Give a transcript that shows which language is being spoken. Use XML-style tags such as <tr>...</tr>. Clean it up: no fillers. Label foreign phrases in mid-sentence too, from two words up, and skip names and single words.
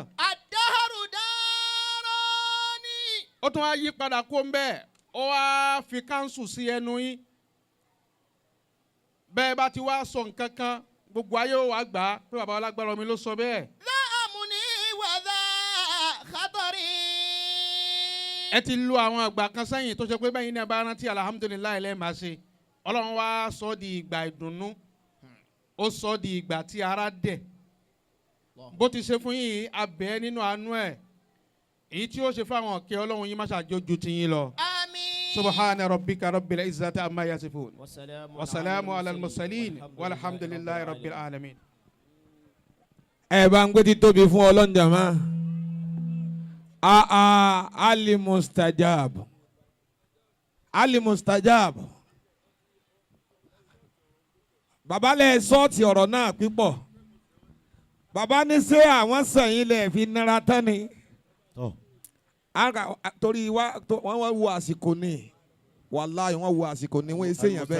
<ar>الدار داري.</ar> <yo>ó tún wá yí padà kó ń bẹ́ẹ̀ ó wá fi káńsù sí ẹnu yín. bẹ́ẹ̀ bá ti wá sọ nǹkan kan gbogbo ayé ó wá gbà á pé bàbá Alágbára Omi ló sọ bẹ́ẹ̀.</yo> <ar>ذا أمن وذا خطر</ar> <yo>ẹ ti lu àwọn àgbà kan sẹ́yìn tó ṣe pé bẹ́yìn náà bá rántí alhamdulilayi lẹ́ẹ̀ máa ṣe ọlọ́run wá sọ di ìgbà ìdùnnú ó sọ di ìgbà tí ara dẹ̀ bó ti ṣe fún yín abẹ́ nínú àánú ẹ̀ èyí tí ó ṣe fáwọn ọ̀kẹ́ ọlọ́run yín má ṣàjọjú ti yín lọ.</yo> <ar>سبحان ربك رب العزة عما يصفون وسلام على المرسلين والحمد لله رب العالمين.</ar> <yo>ẹ bá ń gbé títóbi fún ọlọ́njàmá</yo> <ar>Al-Mustajab Al-Mustajab</ar> <yo>bàbá lẹ sọ́ọ̀tì ọ̀rọ̀ náà pípọ̀ bàbá ní ṣé àwọn sẹ́yìn lẹ̀ fi nira tán ni torí wọ́n wo àsìkò ni wàláhì wọ́n wo àsìkò ni wọ́n ṣe yàn bẹ́ẹ̀</yo>